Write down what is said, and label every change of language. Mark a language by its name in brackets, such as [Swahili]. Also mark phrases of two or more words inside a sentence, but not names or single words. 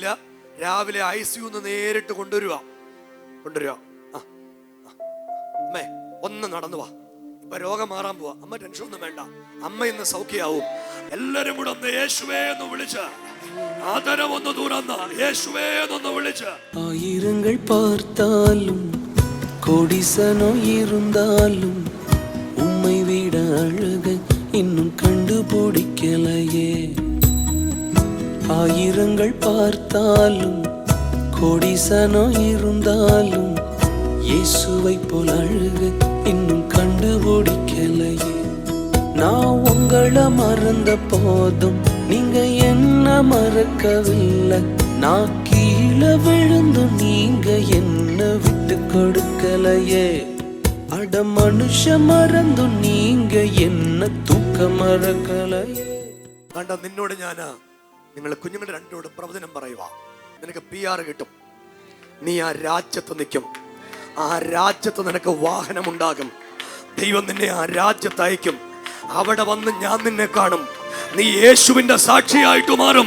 [Malayalam] രാവിലെ ICU നേരിട്ട് കൊണ്ടുവരുക. അമ്മേ, ഒന്ന് നടന്നു വാ. ഇപ്പൊ രോഗം മാറാൻ പോവാ. അമ്മ ടെൻഷൻ ഒന്നും വേണ്ട. അമ്മ ഇന്ന് സൗഖ്യമാവും. എല്ലാരും കൂടെ ഒന്ന് യേശുവേ എന്ന് വിളിച്ച്, ആദരം ഒന്ന് തുറന്ന യേശുവേ എന്നൊന്ന് വിളിച്ച്. [Tamil] ആയിരങ്ങൾ பார்த்தாலும் கோடிசனோ இருந்தாலும் உம்மை விட அழகு இன்னும் கண்டுபிடிக்கலையே. ஆயிரங்கள் பார்த்தாலும் கோடிசனோ இருந்தாலும் இயேசுவை போல் அழகு இன்னும் கண்டுபிடிக்கலையே. நான் உங்களை மறந்த போதும் நீங்க என்ன மறக்கவில்லை. நான் கீழே விழுந்து நீங்க என்ன விட்டு கொடுக்கலையே. அட மனுஷ மறந்து நீங்க என்ன தூக்க மறக்கலையே. [Malayalam] കണ്ട, നിന്നോട് ഞാനാ, നിങ്ങൾ കുഞ്ഞുങ്ങളുടെ രണ്ടോടും പ്രവചനം പറയുക. നിനക്ക് PR കിട്ടും. നീ ആ രാജ്യത്ത് നിൽക്കും. ആ രാജ്യത്ത് നിനക്ക് വാഹനമുണ്ടാകും. ദൈവം നിന്നെ ആ രാജ്യത്ത് അയക്കും. അവിടെ വന്ന് ഞാൻ നിന്നെ കാണും. നീ യേശുവിന്റെ സാക്ഷിയായിട്ട് മാറും.